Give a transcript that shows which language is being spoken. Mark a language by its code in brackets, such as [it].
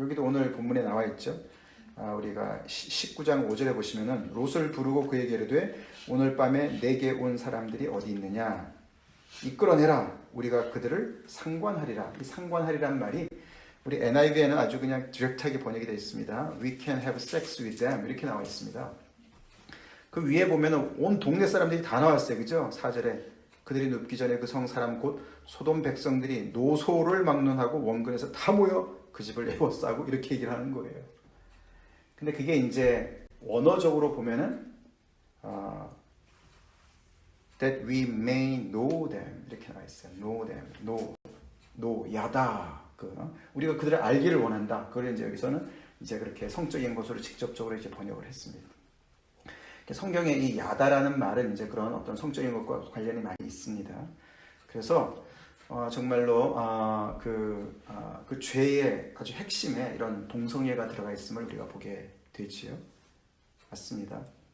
[ko] 여기도 오늘 본문에 나와 있죠. 우리가 19장 5절에 보시면은 롯을 부르고 그에게 이르되 오늘 밤에 내게 온 사람들이 어디 있느냐 이끌어내라 우리가 그들을 상관하리라. 이 상관하리란 말이 우리 NIV에는 아주 그냥 디렉트하게 번역이 되어 있습니다. [en] We can have sex with them [ko] 이렇게 나와 있습니다. 그 위에 보면은 온 동네 사람들이 다 나왔어요. 그죠? 4절에 그들이 눕기 전에 그 성 사람 곧 소돔 백성들이 노소를 막론하고 원근에서 다 모여 그 집을 에워싸고 이렇게 얘기를 하는 거예요. 근데 그게 이제 원어적으로 보면은 [en] that we may know them [ko] 이렇게 나와 있어요. [en] know them, 야다. [ko] 우리가 그들을 알기를 원한다. 그걸 이제 여기서는 이제 그렇게 성적인 것으로 직접적으로 이제 번역을 했습니다. 성경에 이 야다라는 말은 이제 그런 어떤 성적인 것과 관련이 많이 있습니다. 그래서 정말로 그 죄의 아주 핵심에 이런 동성애가 들어가 있음을 우리가 보게 되지요. 맞습니다.